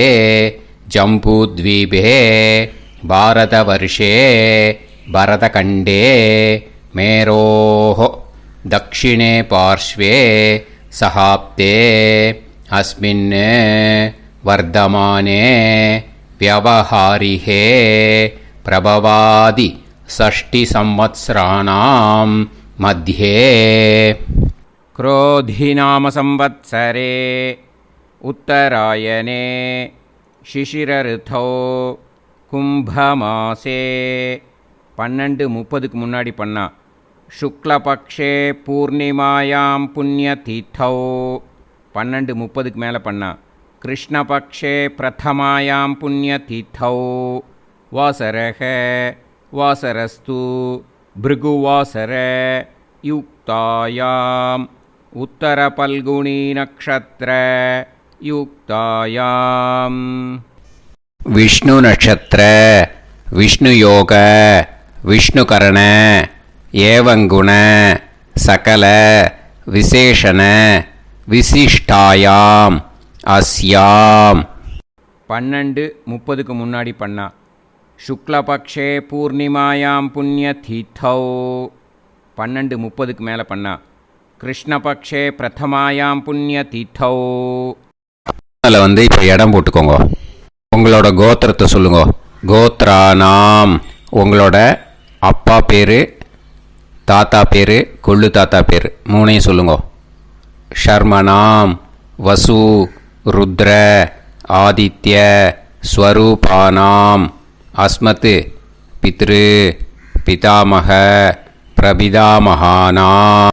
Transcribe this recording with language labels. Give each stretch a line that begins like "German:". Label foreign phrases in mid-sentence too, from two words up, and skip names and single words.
Sanskrit: जम्बूद्वीपे भारतवर्षे भरतखण्डे मेरोः दक्षिणे पार्श्वे शकाब्दे अस्मिन् वर्तमाने व्यवहारिहे प्रभवादि षष्टि संवत्सराणां मध्ये क्रोधिनाम संवत्सरे उत्तरायणे शिशिरऋतौ कुंभमासे 12:30
Tamil: முன்னாடி பண்ணா.
Sanskrit: शुक्लपक्षे पूर्णिमायां पुण्यतिथौ 12:30
Tamil: மேலே பண்ணா.
Sanskrit: कृष्णपक्षे प्रथमायां पुण्यतिथौ वासरः वासरस्तु भृगुवासर युक्तायाम् उत्तरफल्गुणी नक्षत्र युक्तायाम्. विष्णु नक्षत्र विष्णु योग विष्णुकरण एवं गुण सकल विशेषण विशिष्टायाम अस्याम. 12:30 முன்னாடி பண்ணா. शुक्लपक्षे पूर्णिमायां पुण्यतिथौ 12:30
Tamil: மேலே பண்ணா.
Sanskrit: कृष्णपक्षे प्रथमायां पुण्यतिथौ.
Tamil: அதில் வந்து இப்போ இடம் போட்டுக்கோங்க. உங்களோட கோத்திரத்தை சொல்லுங்க.
Sanskrit: கோத்ரானாம்.
Tamil: உங்களோட அப்பா பேர், தாத்தா பேர், கொள்ளு தாத்தா பேர் 3ஐயும் சொல்லுங்க.
Sanskrit: शर्मणाम् वसु रुद्र आदित्य स्वरूपाणाम् अस्मत् पितृ पितामह प्रपितामहानाम्.